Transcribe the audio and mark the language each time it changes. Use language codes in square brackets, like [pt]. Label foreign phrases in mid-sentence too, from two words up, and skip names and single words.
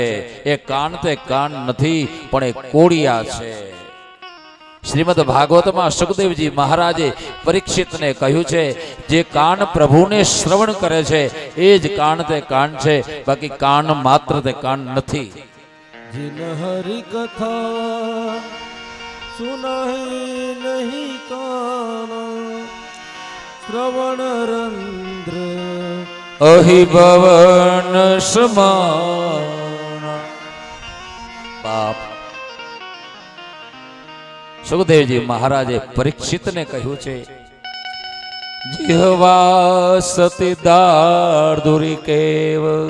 [gu] એ કાન તે કાન નથી, પણ એ કોળિયા છે. શ્રીમદ ભાગવતમાં સુખદેવજી મહારાજે પરીક્ષિતને કહ્યું છે, જે કાન પ્રભુને શ્રવણ કરે છે એ જ કાન તે કાન છે, બાકી કાન માત્ર તે કાન નથી. [awa] जिन हरि कथा सुनाई नहीं काना श्रवण रंध्र अहिभवन समान. [gu] બાપ સુખદેવજી મહારાજે પરીક્ષિતને કહ્યું છે, [sa] जिह्वा सती दार्दुरी केव.